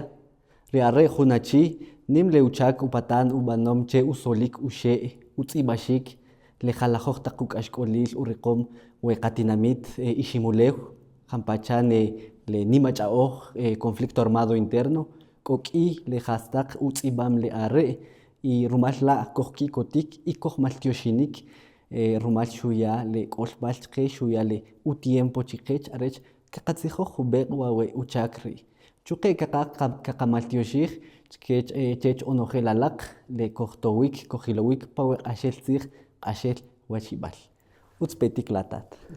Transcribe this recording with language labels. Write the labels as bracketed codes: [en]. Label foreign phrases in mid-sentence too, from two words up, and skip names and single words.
[quc] ri are' jun achi nim le uchak upatan ub'anom che usolik uxe' utz'ibaxik le jalajoj taq uk'axk'olil uriqom we qatinamit Iximulew qampachan le nimach'a'oj [es] conflicto armado interno [quc] k'ok'i le jastaq utz'ib'am le are' y rumal la' kojki'kotik y kojmaltioxinik rumal xuya le k'olb'al chqe xuya le utiempo chiqech arech qaqatzijoj jub'eq' wawe' uchak ri' chu qe qaqamaltioxij chech onojel alaq le kojtowik kojilowik pawe q'axel tzij q'axel wachib'al utz petik la tat.